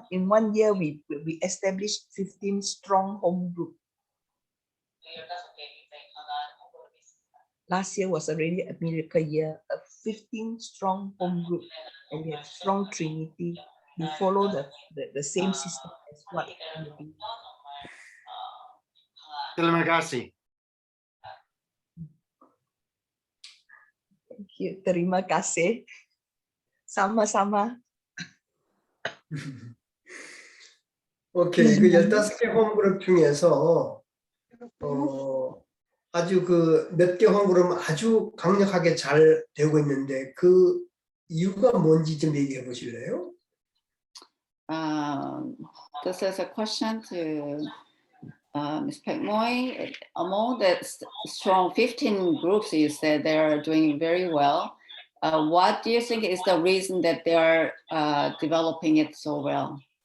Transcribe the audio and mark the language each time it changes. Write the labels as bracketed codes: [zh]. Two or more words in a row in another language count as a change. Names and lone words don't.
[en] In 1 year, we established 15 strong home group. Last year was already a miracle year. 15 strong home group, and we have strong Trinity. We follow the same system as what we do. [ms] Terima kasih. [en] Thank you. [ms] Terima kasih. Sama-sama. [ko] 오케이. 그 15개 홈그룹 중에서 아주 그 몇 개 홈그룹은 아주 강력하게 잘 되고 있는데 그 이유가 뭔지 좀 얘기해 보실래요? [en] This is a question to Ms. Pek Moy. Among the strong 15 groups, you said they are doing very well. What do you think is the reason that they are developing it so well?